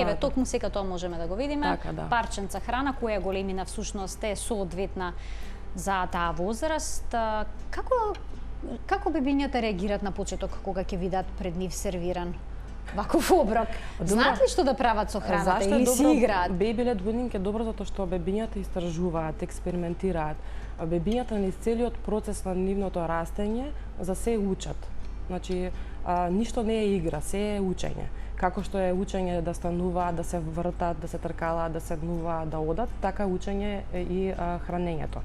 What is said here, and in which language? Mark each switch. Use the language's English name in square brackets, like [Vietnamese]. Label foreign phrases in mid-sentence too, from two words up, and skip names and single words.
[Macedonian] Еве, токму сега тоа можеме да го видиме. Така, да. Парченца храна, која големина всушност е соодветна за таа возраст. Како бебињата реагираат на почеток кога ќе видат пред нив сервиран ваков оброк? Знаат ли што да прават со храната или си играат? [English] Baby led weaning [Macedonian] е добро затоа што бебињата истражуваат, експериментираат. Бебињата низ целиот процес на нивното растење за се учат. Значи, ништо не е игра, се е учење. Како што е учење да стануваат, да се вртат, да се тркалаат, да седнуваат, да одат, така учење е и хранењето.